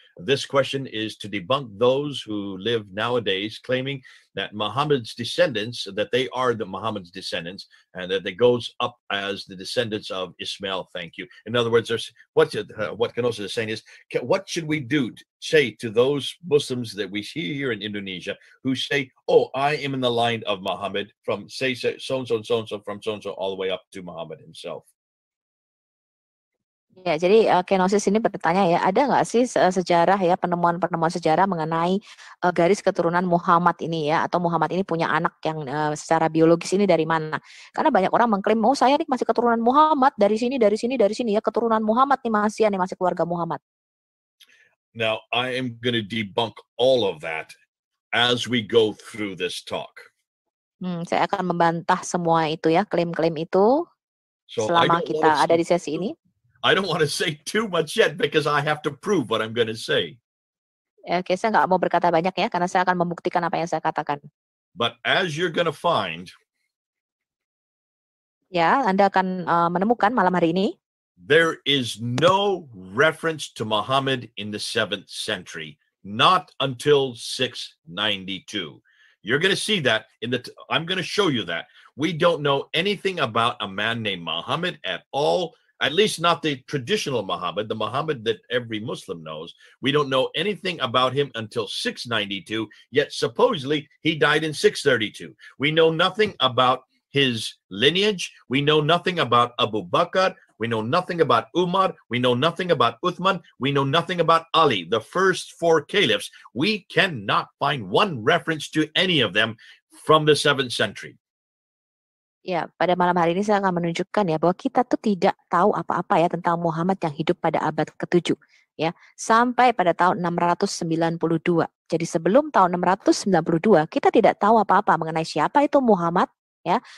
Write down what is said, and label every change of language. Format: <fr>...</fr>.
<en>This question is to debunk those who live nowadays claiming that Muhammad's descendants, that they are the Muhammad's descendants, and that they goes up as the descendants of Ismail. Thank you. In other words, there's what Kenosis is saying is, what should we say to those Muslims that we see here in Indonesia who say, oh, I am in the line of Muhammad from say so-and-so and so-and-so, from so-and-so all the way up to Muhammad himself?</en> <id>Ya, jadi Kenosis ini bertanya ya, ada nggak sih sejarah ya, penemuan-penemuan sejarah mengenai garis keturunan Muhammad ini ya, atau Muhammad ini punya anak yang secara biologis ini dari mana? Karena banyak orang mengklaim, oh saya nih masih keturunan Muhammad dari sini ya, keturunan Muhammad nih masih keluarga Muhammad.</id> <en>Now I am going to debunk all of that as we go through this talk.</en> <id>Saya akan membantah semua itu ya, klaim-klaim itu selama kita ada di sesi ini.</id> <en>I don't want to say too much yet because I have to prove what I'm going to say.</en> <id>Oke, saya nggak mau berkata banyak ya, karena saya akan membuktikan apa yang saya katakan.</id> <en>But as you're going to find,</en> <id>ya, Anda akan menemukan malam hari ini,</id> <en>there is no reference to Muhammad in the 7th century, not until 692. You're going to see that I'm going to show you that. We don't know anything about a man named Muhammad at all. At least not the traditional Muhammad, the Muhammad that every Muslim knows. We don't know anything about him until 692, yet supposedly he died in 632. We know nothing about his lineage. We know nothing about Abu Bakr. We know nothing about Umar. We know nothing about Uthman. We know nothing about Ali, the first 4 caliphs. We cannot find one reference to any of them from the 7th century.</en> <id>Ya, pada malam hari ini saya akan menunjukkan ya bahwa kita tuh tidak tahu apa-apa ya tentang Muhammad yang hidup pada abad ke-7 ya, sampai pada tahun 692. Jadi sebelum tahun 692 kita tidak tahu apa-apa mengenai siapa itu Muhammad ya.</id>